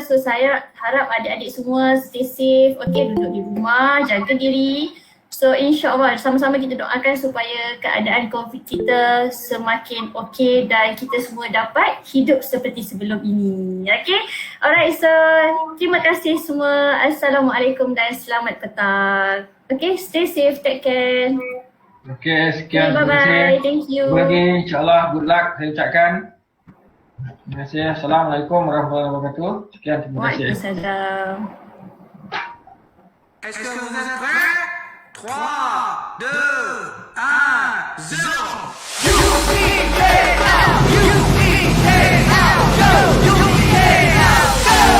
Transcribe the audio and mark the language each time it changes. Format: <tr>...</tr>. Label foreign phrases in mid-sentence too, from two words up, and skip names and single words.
<ms>So saya harap adik-adik semua</ms> <en>stay safe.</en> <ms>Okay, duduk di rumah, jaga diri. So insyaAllah sama-sama kita doakan supaya keadaan COVID kita semakin okey dan kita semua dapat hidup seperti sebelum ini. Okay?</ms> <en>Alright, so</en> <ms>terima kasih semua. Assalamualaikum dan selamat petang.</ms> <en>Okay, stay safe, take care.</en> <ms>Okay, sekian.</ms> <en>Okay, bye-bye. Thank you.</en> <ms>Lagi insyaAllah</ms> <en>good luck</en> <ms>saya ucapkan. Terima kasih.</ms> <ar>السلام عليكم ورحمة الله وبركاته.</ar> <ms>Sekian, terima kasih. Waalaikumsalam.</ms> <fr>Est-ce que vous êtes prêts? 3, 2, 1, 0.</fr> <en>UniKL, UniKL, go! UniKL, go!</en>